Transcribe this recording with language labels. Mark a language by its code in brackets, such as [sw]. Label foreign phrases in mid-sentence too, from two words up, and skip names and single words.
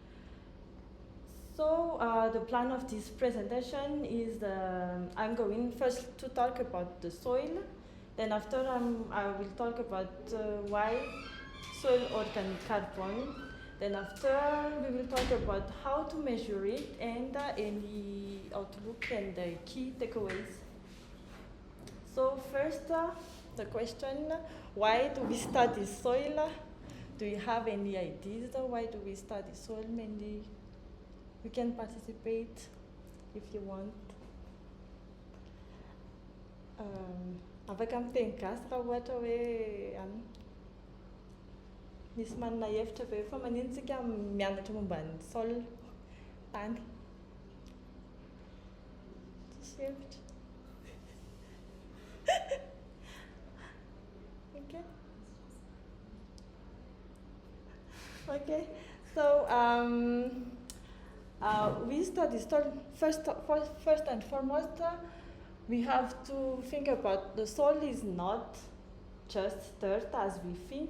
[en] So the plan of this presentation is I'm going first to talk about the soil, then after I will talk about why soil organic carbon, then after we will talk about how to measure it and any outlook and the key takeaways. So first the question, why do we study soil? Do you have any ideas why do we study soil mainly? You can participate if you want. [mg] Afaka miteny gasy raha ohatra hoe misy manana hevitra ve fa manino tsika mianatra momba ny sol tany. Tsisy hevitra. [en] Okay. Okay, so we study soil. First and foremost, we have to think about the soil is not just dirt as we think.